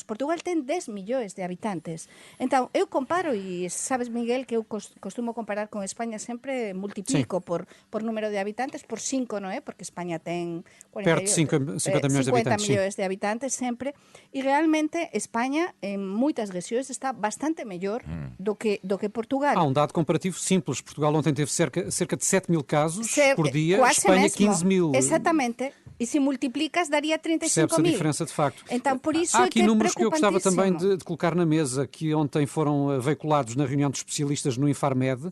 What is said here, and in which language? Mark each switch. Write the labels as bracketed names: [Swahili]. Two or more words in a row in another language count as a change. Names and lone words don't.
[Galician] Portugal ten 10 millóns de habitantes. Entón, eu comparo, e sabes, Miguel, que eu costumo comparar con España sempre, multiplico por número de habitantes, por 5, non é? Porque España ten 50 millóns de habitantes, millóns de habitantes sempre, e realmente España en moitas rexións está bastante mellor do que Portugal. [Portuguese] Há um dado comparativo simples. Portugal ontem teve cerca de 7.000 casos por dia, quase Espanha mesmo. 15.000. Exatamente. E se multiplicas, daria 35.000. Percebe-se a diferença de facto. Então, por isso Há é aqui que é números que eu gostava também preocupantíssimo. de colocar na mesa, que ontem foram veiculados na reunião de especialistas no Infarmed.